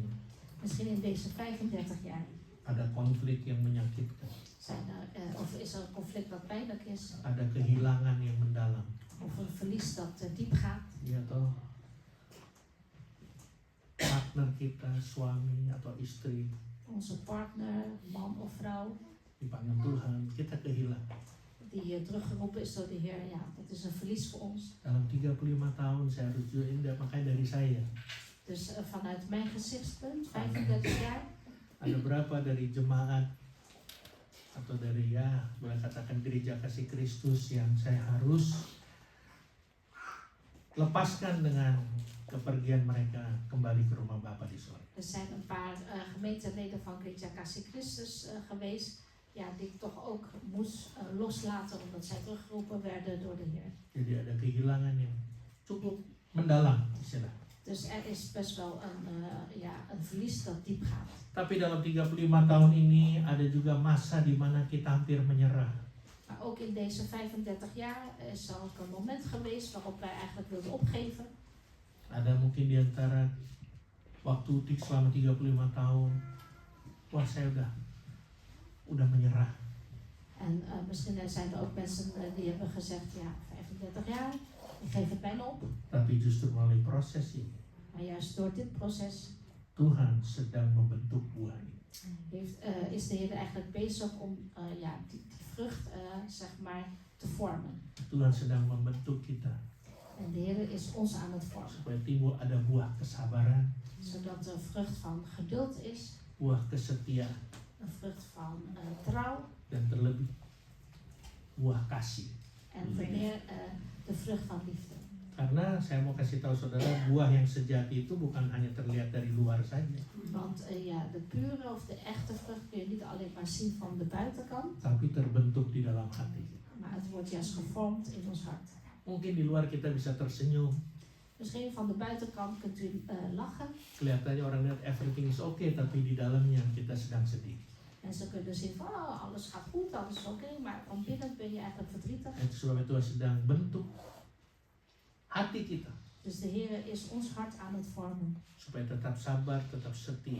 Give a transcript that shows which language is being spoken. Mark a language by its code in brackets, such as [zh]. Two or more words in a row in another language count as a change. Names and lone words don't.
[nl] Misschien in deze 35 jaar [id] ada konflik yang menyakitkan, [nl] is er een conflict dat pijnlijk is. [id] ada kehilangan yang mendalam. [nl] Of een verlies dat diep gaat. [id] Ya toh, partner kita, suami atau istri [nl] Onze partner, man of vrouw, [id] dipanggil Tuhan, kita kehilangan. [nl] die teruggeroepen is door de Heer. Ja, dat is een verlies voor ons. [id] Dalam 35 tahun saya harus join, makanya dari saya. [nl] Dus vanuit mijn gezichtspunt, 35 jaar, [id] Ada berapa dari jemaat atau dari boleh katakan gereja kasih Kristus yang saya harus lepaskan dengan kepergian mereka kembali ke rumah Bapa di sorga. [nl] er zijn een paar gemeenteleden van Gereja Kasih Christus geweest, ja, die ik toch ook moest loslaten omdat zij teruggeroepen werden door de Heer. [id] Jadi ada kehilangan yang cukup mendalam istilah. [nl] Dus er is best wel een verlies dat diep gaat. [id] Tapi dalam 35 tahun ini ada juga masa di mana kita hampir menyerah. [nl] Maar ook in deze 35 jaar is er ook een moment geweest waarop wij eigenlijk wilden opgeven. [id] Ada mungkin di antara waktu utik selama 35 tahun, wah saya udah menyerah. [nl] En misschien zijn er ook mensen die hebben gezegd, ja, 35 jaar, ik geef het bijna op. [id] Tapi justru melalui proses ini, [nl] Maar juist door dit proces [id] Tuhan sedang membentuk buah ini. [nl] is de Heer eigenlijk bezig om die vrucht zeg maar te vormen. [id] Tuhan sedang membentuk kita [nl] En de Heer is ons aan het vormen. [id] supaya timbul ada buah kesabaran, [nl] Zodat er vrucht van geduld is, [id] buah kesetiaan, [nl] een vrucht van trouw [id] dan terlebih buah kasih. [nl] en meer de vrucht van liefde. [id] Karena saya mau kasih tahu saudara, buah yang sejati itu bukan hanya terlihat dari luar saja, [nl] Want de pure of de echte vrucht kun je niet alleen maar zien van de buitenkant, [id] tapi terbentuk di dalam hati. [nl] maar het wordt juist gevormd in ons hart. [id] Mungkin di luar kita bisa tersenyum, [nl] Misschien van de buitenkant kunt u lachen. [id] kelihatannya orang lihat [en] everything is okay, [id] tapi di dalamnya kita sedang sedih. [nl] Mensen kunnen zien van alles gaat goed, alles is oké, maar van binnen ben je eigenlijk verdrietig. [id] Itu sebabnya Tuhan sedang bentuk hati kita. [nl] Dus Dus de Heer is ons hart aan het vormen. [id] supaya tetap sabar, tetap setia,